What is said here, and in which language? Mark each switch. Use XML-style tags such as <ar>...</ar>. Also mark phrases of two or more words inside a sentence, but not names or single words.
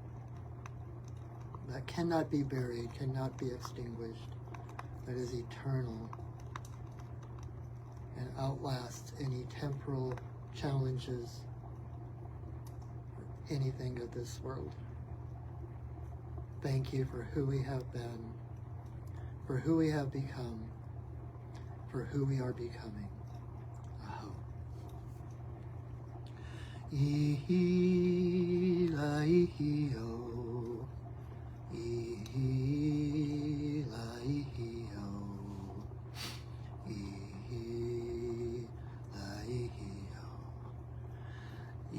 <en>that cannot be buried, cannot be extinguished, that is eternal and outlasts any temporal challenges or anything of this world. Thank you for who we have been, for who we have become, for who we are becoming.</en> <haw>Aho. Ihi la ihi o. Ihi la ihi o. Ihi la ihi o.</haw>